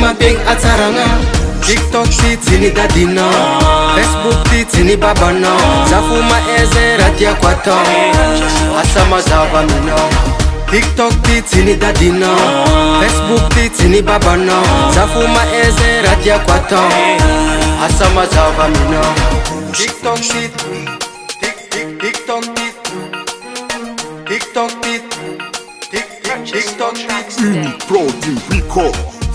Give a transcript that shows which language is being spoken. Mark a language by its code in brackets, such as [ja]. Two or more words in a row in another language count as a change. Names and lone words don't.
[mg] mampiegny atsaragna TikTok ty tsy ni dadinao Facebook ty tsy ni babanao za fo maaizy raha tiako atao asa mazava aminao TikTok ty tsy ni dadinao Facebook ty tsy ni babanao za fo maaizy raha tiako atao asa mazava aminao TikTok ty [en] TikTok it, TikTok it, TikTok it. [mg] Unique Pro Record.